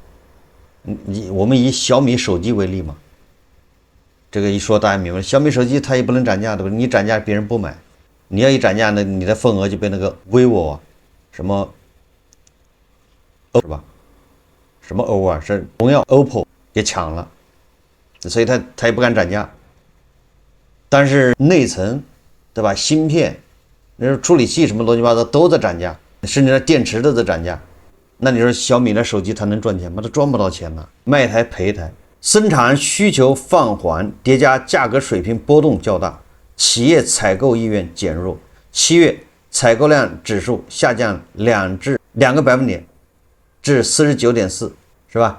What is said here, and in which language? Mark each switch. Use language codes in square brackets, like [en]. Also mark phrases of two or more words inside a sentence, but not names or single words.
[zh] 我們以小米手機為例嘛，這個一說大家明白，小米手機它也不能漲價，对不對？你漲價別人不買，你要一漲價，那你的份額就被那個 vivo 啊，什麼是吧？什麼 O 啊，是荣耀 OPPO 給搶了，所以他也不敢漲價。但是內層，對吧？芯片，那處理器什麼亂七八糟都在漲價，甚至電池都在漲價。那你說小米的手機它能賺錢嗎？它賺不到錢呢，賣一台賠一台。生產需求放緩疊加價格水平波動較大，企業採購意願減弱。7月採購量指數下降2個百分點至49.4，是吧？